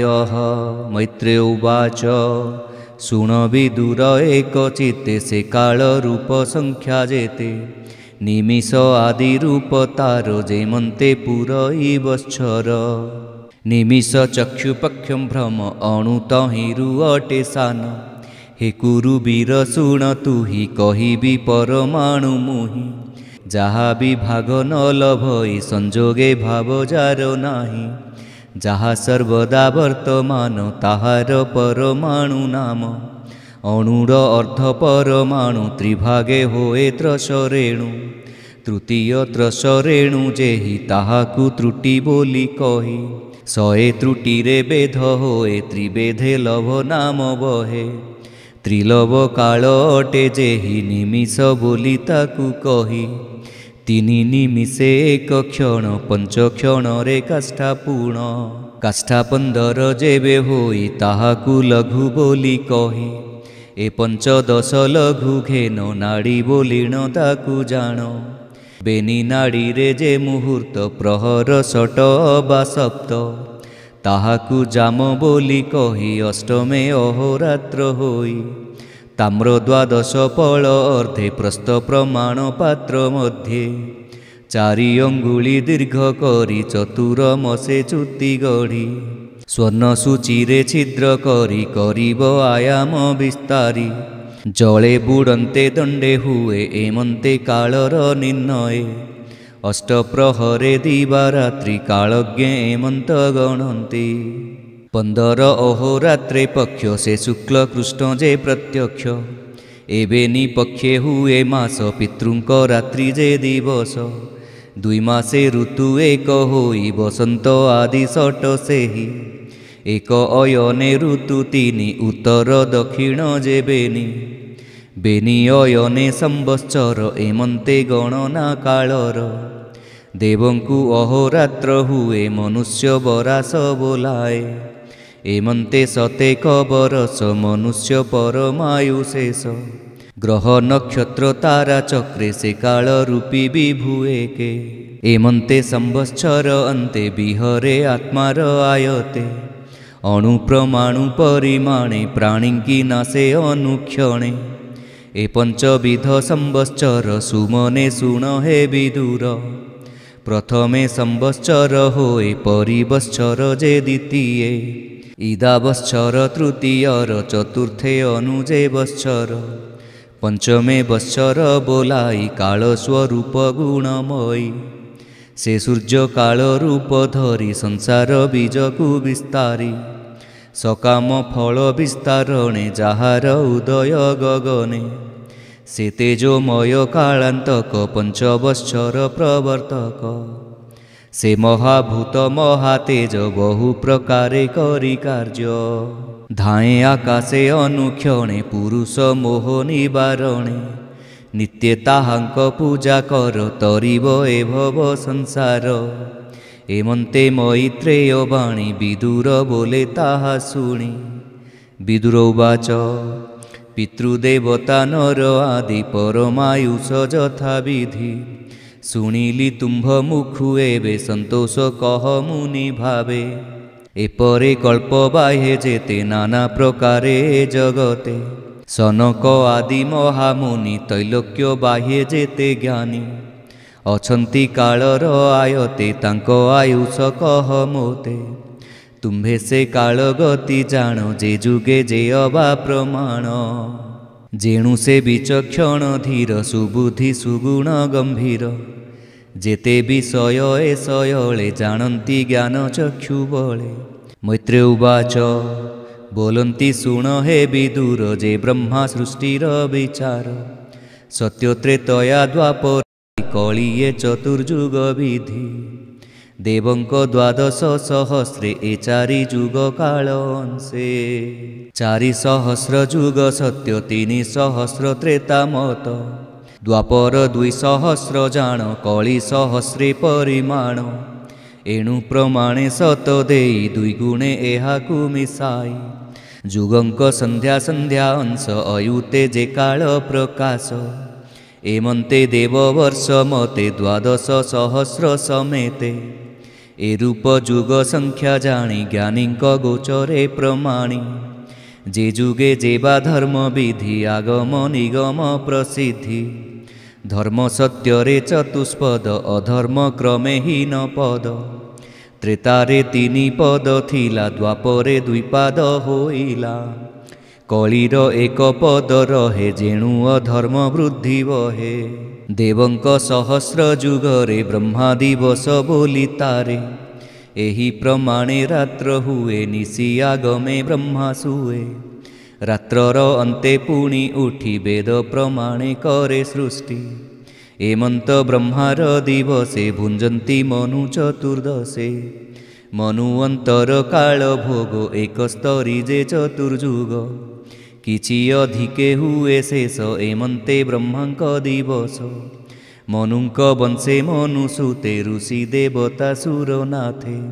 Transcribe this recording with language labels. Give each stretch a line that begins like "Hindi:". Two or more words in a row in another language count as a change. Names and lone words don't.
Odia: ମୈତ୍ରେୟ ଉବାଚ ଶୁଣ ବିଦୁର ଏକଚିତ୍ତେ ସେ କାଳ ରୂପ ସଂଖ୍ୟା ଯେତେ ନିମିଷ ଆଦି ରୂପ ତାରୋ ଯେମନ୍ତେ ପୁରଈ ବଚ୍ଛର ନିମିଷ ଚକ୍ଷୁପକ୍ଷମ ଭ୍ରମ ଅଣୁତ ହିରୁ ଅଟେ ସାନ ହେ କୁରୁ ବୀର ଶୁଣ ତୁ ହୀ କହିବୀ ପରମାଣୁ ମୁହି ଯହା ଭୀ ଭାଗ ନ ଲଭଈ ସଂଯୋଗେ ଭାବ ଯାର ନାହୀ ଯହା ସର୍ବଦା ବର୍ତ୍ତମାନ ତାହାର ପରମାଣୁ ନାମ ଅଣୁର ଅର୍ଦ୍ଧ ପରମାଣୁ ତ୍ରିଭାଗେ ହୋଏ ତ୍ରସରେଣୁ ତୃତୀୟ ତ୍ରସରେଣୁ ଯେହି ତାହାକୁ ତ୍ରୁଟି ବୋଲୀ କହୀ ସଏ ତ୍ରୁଟି ରେ ବେଧ ହୋଏ ତ୍ରିବେଧେ ଲଭ ନାମ ବହେ ତ୍ରିଲଭ କାଳ ଅଟେ ଯେହି ନିମିଷ ବୋଲୀ ତାକୁ କହୀ ତିନି ନିମିଷେ ଏକ କ୍ଷଣ ପଞ୍ଚ କ୍ଷଣ ରେ କାଷ୍ଠା ପୂର୍ଣ୍ଣ କାଷ୍ଠା 15 ଯେବେ ହୋଈ ତାହାକୁ ଲଘୁ ବୋଲୀ କହୀ ଏ 15 ଲଘୁ ଘେନ ନାଡ଼ୀ ବୋଲୀଣ ତାକୁ ଜାଣ ବେନୀ ନାଡ଼ୀ ରେ ଯେ ମୁହୂର୍ତ୍ତ ପ୍ରହର ଷଟ ବା ସପ୍ତ ତାହାକୁ ଜାମ ବୋଲୀ କହୀ ଅଷ୍ଟମେ ଅହୋରାତ୍ର ହୋଈ ତାମ୍ର 12 ଫଳ ଅର୍ଦ୍ଧେ ପ୍ରସ୍ଥ ପ୍ରମାଣ ପାତ୍ର ମଧ୍ୟେ 4 ଅଙ୍ଗୁଳୀ ଦୀର୍ଘ କରୀ ଚତୁରମସେ ଚୁତି ଗଢ଼ୀ ସ୍ୱର୍ଣ୍ଣ ସୂଚୀରେ ଛିଦ୍ର କରୀ କରୀବ ଆୟାମ ବିସ୍ତାରୀ ଜଳେ ବୁଡ଼ନ୍ତେ ଦଣ୍ଡେ ହୁଏ ଏମନ୍ତେ କାଳର ନିର୍ଣ୍ଣୟ ଅଷ୍ଟପ୍ରହରେ ଦିବାରାତ୍ରି କାଳଜ୍ଞେ ଏମନ୍ତ ଗଣନ୍ତି 15 ଅହୋରାତ୍ରେ ପକ୍ଷ ସେ ଶୁକ୍ଳ କୃଷ୍ଣ ଯେ ପ୍ରତ୍ୟକ୍ଷ ଏବେନୀ ପକ୍ଷେ ହୁଏ ମାସ ପିତୃଙ୍କ ରାତ୍ରି ଯେ ଦିବସ 2 ମାସେ ଋତୁ ଏକ ହୋଈ ବସନ୍ତ ଆଦି ଷଟ ସେହି ଏକ ଅୟନେ ଋତୁ 3 ଉତ୍ତର ଦକ୍ଷିଣ ଯେ ବେନୀ ବେନୀ ଅୟନେ ସମ୍ବତ୍ସର ଏମନ୍ତେ ଗଣନା କାଳର ଦେବଙ୍କୁ ଅହୋରାତ୍ର ହୁଏ ମନୁଷ୍ୟ ବରାସ ବୋଲାଏ ଏମନ୍ତେ ସତେକ ବରସ ମନୁଷ୍ୟ ପରମାୟୁ ଶେଷ ଗ୍ରହ ନକ୍ଷତ୍ର ତାରା ଚକ୍ରେ ସେ କାଳ ରୂପୀ ବିଭୁଏ କେ ଏମନ୍ତେ ସମ୍ବତ୍ସର ଅନ୍ତେ ବିହରେ ଆତ୍ମାର ଆୟତେ ଅଣୁ ପ୍ରମାଣୁ ପରିମାଣେ ପ୍ରାଣିଙ୍କୀ ନାସେ ଅନୁକ୍ଷଣେ ଏ 5 ସମ୍ବତ୍ସର ସୁମନେ ଶୁଣ ହେ ବିଦୁର ପ୍ରଥମେ ସମ୍ବତ୍ସର ହୋଏ ପରିବତ୍ସର ଯେ ଦ୍ୱିତୀୟ ଇଦାବତ୍ସର ତୃତୀୟର ଚତୁର୍ଥେ ଅନୁଯେ ବତ୍ସର ପଞ୍ଚମେ ବତ୍ସର ବୋଲାଈ କାଳ ସ୍ୱରୂପ ଗୁଣମୟୀ ସେ ସୂର୍ଯ୍ୟ କାଳ ରୂପ ଧରୀ ସଂସାର ବୀଜକୁ ବିସ୍ତାରୀ ସକାମ ଫଳ ବିସ୍ତାରଣେ ଯହାର ଉଦୟ ଗଗନେ ସେ ତେଜୋମୟ କାଳାନ୍ତକ 5 ବତ୍ସର ପ୍ରବର୍ତ୍ତକ ସେ ମହାଭୂତ ମହାତେଜ ବହୁ ପ୍ରକାରେ କରୀ କାର୍ଯ୍ୟ ଧାଏ ଆକାଶେ ଅନୁକ୍ଷଣେ ପୁରୁଷ ମୋହ ନିବାରଣେ ନିତ୍ୟ ତାହାଙ୍କ ପୂଜା କର ତରିବ ଏ ଭବ ସଂସାର ଏମନ୍ତେ ମୈତ୍ରେୟ ବାଣୀ ବିଦୁର ବୋଲେ ତାହା ଶୁଣୀ ବିଦୁର ଉବାଚ ପିତୃଦେବତା ନର ଆଦି ପରମାୟୁଷ ଯଥା ବିଧି ଶୁଣିଲୀ ତୁମ୍ଭ ମୁଖୁ ଏବେ ସନ୍ତୋଷ କହ ମୁନି ଭାବେ ଏପରେ କଳ୍ପ ବାହ୍ୟେ ଯେତେ ନାନା ପ୍ରକାରେ ଜଗତେ ସନକ ଆଦି ମହାମୁନି ତୈଳୋକ୍ୟ ବାହ୍ୟେ ଯେତେ ଜ୍ଞାନୀ ଅଛନ୍ତୀ କାଳର ଆୟତେ ତାଙ୍କୋ ଆୟୁଷ କହ ମୋତେ ତୁମ୍ଭେ ସେ କାଳ ଗତି ଜାନ ଯେ ଯୁଗେ ଯେ ଅବା ପ୍ରମାଣ ଯେଣୁ ସେ ବିଚକ୍ଷଣ ଧୀର ସୁବୁଦ୍ଧି ସୁଗୁଣ ଗମ୍ଭୀର ଯେତେ ବିଷୟ ଏ ସୟଲେ ଜାନତୀ ଜ୍ଞାନ ଚକ୍ଷୁ ବଳେ ମୈତ୍ରେୟ ଉବାଚ ବୋଲନ୍ତୀ ଶୁଣ ହେ ବିଦୁର ଯେ ବ୍ରହ୍ମା ସୃଷ୍ଟିର ବିଚାର ସତ୍ୟ ତ୍ରେତୟା ଦ୍ୱାପର କଳିୟେ ଚତୁର୍ଯୁଗ ବିଧି ଦେବଙ୍କ ଦ୍ୱାଦଶ ସହସ୍ରେ ଏ ଚାରି ଯୁଗ କାଳ ଅଂଶେ 4 ସହସ୍ର ଯୁଗ ସତ୍ୟ 3 ସହସ୍ର ତ୍ରେତା ମତ ଦ୍ୱାପର 2 ସହସ୍ର ଜାନ କଳୀ ସହସ୍ରେ ପରିମାଣ ଏଣୁ ପ୍ରମାଣେ ସତ ଦେଈ 2 ଗୁଣେ ଏହାକୁ ମିସାଈ ଯୁଗଙ୍କ ସନ୍ଧ୍ୟା ସନ୍ଧ୍ୟା ଅଂଶ ଅୟୁତେ ଯେ କାଳ ପ୍ରକାଶ ଏମନ୍ତେ ଦେବବର୍ଷ ମତେ 12 ସହସ୍ର ସମେତେ ଏ ରୂପ ଯୁଗ ସଂଖ୍ୟା ଜାନୀ ଜ୍ଞାନୀକ ଗୋଚରେ ପ୍ରମାଣୀ ଯେ ଯୁଗେ ଯେବା ଧର୍ମ ବିଧି ଆଗମ ନିଗମ ପ୍ରସିଦ୍ଧି ଧର୍ମ ସତ୍ୟରେ ଚତୁଷ୍ପଦ ଅଧର୍ମ କ୍ରମେ ହୀନ ପଦ ତ୍ରେତାରେ 3 ପଦ ଥିଲା ଦ୍ୱାପରେ 2 ପାଦ ହୋଇଲା କଳିର 1 ପଦ ରହେ ଯେଣୁ ଅଧର୍ମ ବୃଦ୍ଧି ବହେ ଦେବଙ୍କ ସହସ୍ର ଯୁଗରେ ବ୍ରହ୍ମା ଦିବସ ବୋଲୀ ତାରେ ଏହୀ ପ୍ରମାଣେ ରାତ୍ର ହୁଏ ନିଶୀ ଆଗମେ ବ୍ରହ୍ମା ସୁଏ ରାତ୍ରର ଅନ୍ତେ ପୁଣୀ ଉଠୀ ବେଦ ପ୍ରମାଣେ କରେ ସୃଷ୍ଟି ଏମନ୍ତ ବ୍ରହ୍ମାର ଦିବସେ ଭୁଞ୍ଜନ୍ତୀ ମନୁ ଚତୁର୍ଦ୍ଦଶେ ମନୁଅନ୍ତର କାଳ ଭୋଗ ଏକ ସ୍ତରୀ ଯେ ଚତୁର୍ଯୁଗ କିଛି ଅଧିକେ ହୁଏ ଶେଷ ଏମନ୍ତେ ବ୍ରହ୍ମାଙ୍କ ଦିବସ ମନୁଙ୍କ ବଂଶେ ମନୁସୁତେ ଋଷି ଦେବତା ସୁରନାଥେ